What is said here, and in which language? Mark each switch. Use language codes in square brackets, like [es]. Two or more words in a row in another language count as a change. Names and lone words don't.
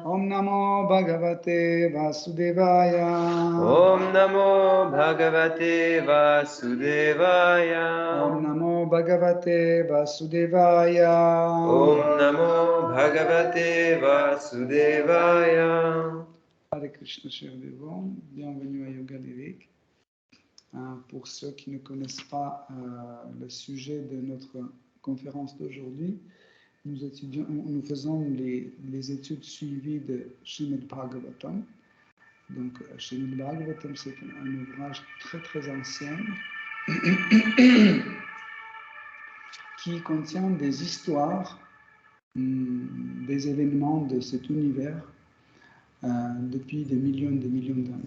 [sa] Om Namo Bhagavate Vasudevaya. Om Namo Bhagavate Vasudevaya. Om Namo Bhagavate Vasudevaya. Om Namo Bhagavate Vasudevaya. Hare Krishna, [fr] chers dévots, bienvenue à Yoga Lyrique. Pour ceux qui ne connaissent pas le sujet de notre conférence d'aujourd'hui, nous faisons les études suivies de Srimad Bhagavatam. Donc, Srimad Bhagavatam, c'est un ouvrage très très ancien qui contient des histoires, des événements de cet univers depuis des millions d'années.